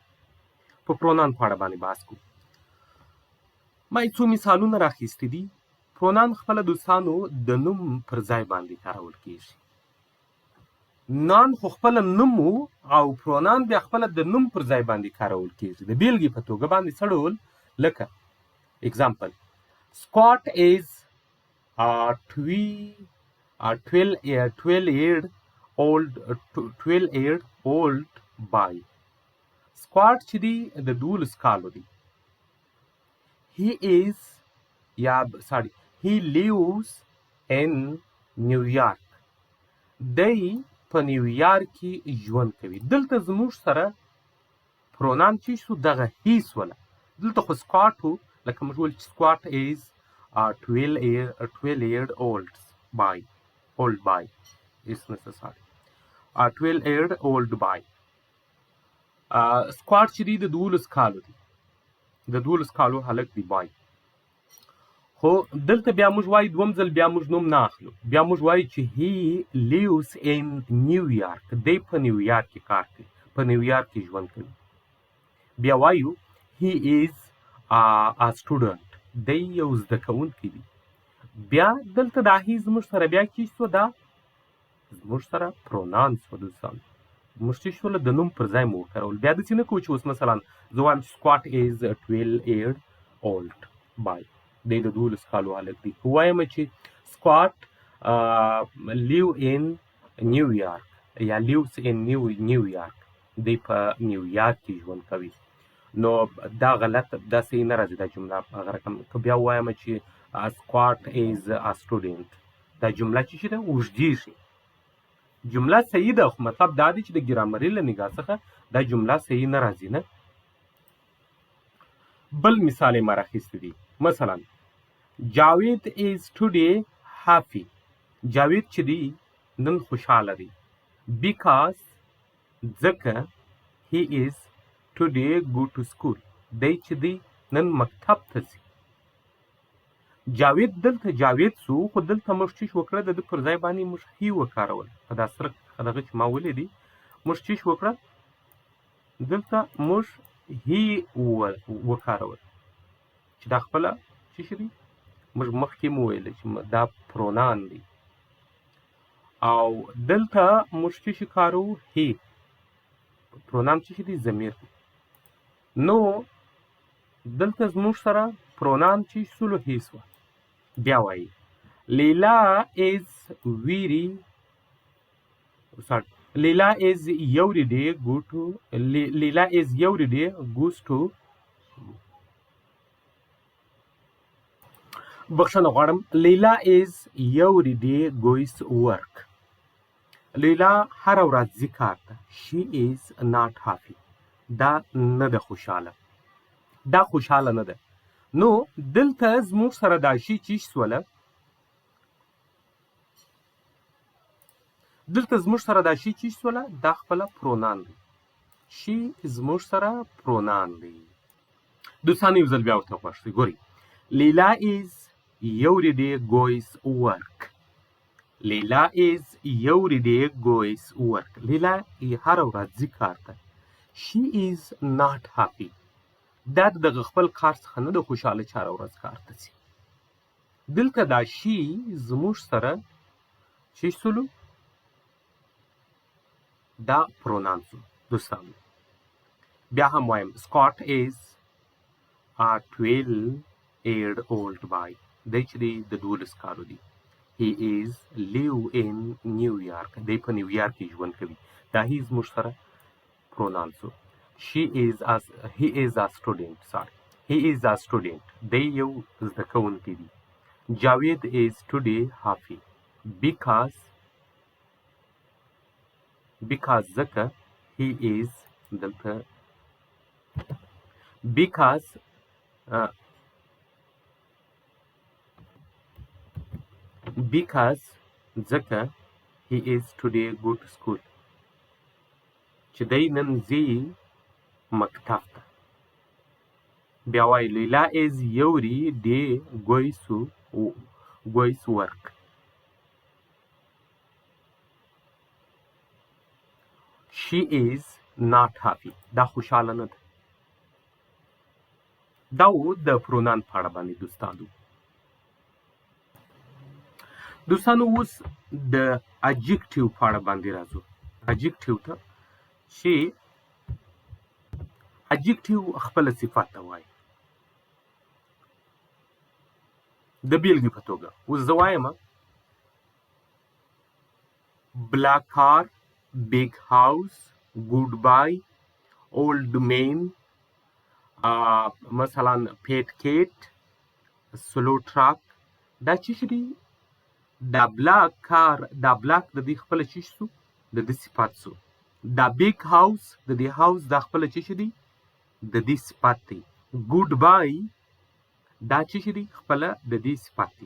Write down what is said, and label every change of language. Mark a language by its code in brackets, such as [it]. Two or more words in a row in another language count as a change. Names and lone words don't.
[ps] په پرونان په اړه باندې بحث کوو. ما څو مثالونه راخیستي دي. پرونان خپله دوستانو د نوم پر ځای باندې کارول کیږي. نان خو خپله نوم او پرونان بیا خپله د نوم پر ځای باندې کارول کیږي. د بیلګې په توګه باندې څه ډول لکه [en] example Scott is a 12-year old boy. [ps] Scott چې دی د 12 کالو دی. [en] he lives in New York. [ps] دی په نیویارک کې ژوند کوي. دلته زموږ سره پرونان چې شو دغه هیڅ ولا دلته خو سکاټ و لکه موږ ویل چې سکاټ [en] is a 12-year old boy. It's necessary. A 12-year old boy. [ps] سکاټ چې دی د 12 کالو دی. د 12 کالو هلک دی بای. خو دلته بیا موږ وایو دوم ځل بیا موږ نوم نه اخلو. بیا موږ وایو چې [en] he lives in New York. [ps] دی په نیویارک کې کار کوي. په نیویارک کې ژوند کوي. بیا وایو [en] he is a student. [ps] دی یو زده کوونکی دی. بیا دلته دا هی زموږ سره بیا کې شو دا زموږ سره پرونان شو دوستان. موږ چې شو د نوم پر ځای مو وکارول. بیا داسې نه کوو چې اوس مثلا زه وایم چې سکاټ [en] is a 12-year old boy. [ps] دی د 12 کالو هلک دی. وایم چې سکاټ [en] live in New York [ps] یا [en] lives in New York. [ps] دی په نیویارک کې ژوند کوي. نو دا غلط دا صحیح نه راځي دا جمله هغه رقم. که بیا وایم چې سکاټ [en] is a student [ps] دا جمله چې شي ده اوږدېږي. جمله صحیح ده خو مطلب دا دی چې د ګرامري له نګاه څخه دا جمله صحیح نه راځي نه. بل مثال یې ما راخیستی دی. [en] مثلا جاوید is today happy. [ps] جاوید چې دی نن خوشحاله دی. [en] because ځکه he is today go to school. [ps] دی چې دی نن مکتب ته ځي. جاوید دلته جاوید سو خو دلته موږ چې وکړه د پر ځای باندې موږ هی وکارول. په دا سره دغه چې ما ولیدي موږ چې وکړه دلته موږ هی وکارول چې دا خپل چې شي موږ مخکې مو ویل چې دا پرونان دی او دلته موږ چې کارو هی پرونان چې دی ضمیر دی. نو دلته زموږ سره پرونان چې سلو هی سو. [en] بیا وایي لیلا is every day goes to [ps] بخښنه غواړم. [en] لیلا is every day goes to work. [ps] لیلا هر ورځ ځي کار ته. [en] she is not happy. [ps] دا نه ده خوشحاله. دا خوشحاله نه ده. نو دلته زموږ سره دا شي چې سوله دلته زموږ سره دا شي چې سوله دا خپله پرونان دی. شي زموږ سره پرونان دی. دوستان یو ځل بیا ورته غوږ شئ. [en] ګورئ لیلا is every day goes work. لیلا is every day goes work. [ps] لیلا هر ورځ ځي کار ته. [en] she is not happy. [ps] دا دغه خپل کار څخه نه د خوشحاله چې هره ورځ کار ته ځي. دلته دا شي زموږ سره چې سلو دا پرونان شو دوستانو. بیا هم وایم [en] سکاٹ is a 12-year-old boy. [ps] دی چې دی د 12 کالو دی. [en] He is live in New York. [ps] دی په نیویارک کې ژوند کوي. دا هی زموږ سره پرونان شو. [en] he is a student. He is a student. [ps] دی یو زده کوونکی دی. [en] Javed is today happy because ځکه he is دلته because ځکه he is today go to school [ps] چې دی نن ځي مکتب ته. بیا وایي [en] لیلا is every day goes work. she is not happy. [ps] دا خوشحاله نه ده. دا و د پرونان په اړه باندې دوستانو اوس د اجیکټیو په اړه باندې راځو. اجیکټیو ته چې اجیکټیو خپل صفت ته وایي. د بیلګې په توګه اوس زه وایم [en] black car, big house, goodbye, old man, مثلا pet cat, slow truck. [ps] دا چې دي دا [en] black car [ps] دا بلاک د دې خپل چی شو د دې صفات شو. دا [en] big house [ps] د دې هاوس دا خپل چی دي د دې صفات دي. [en] good bye [ps] دا چی دي خپل د دې صفات دي.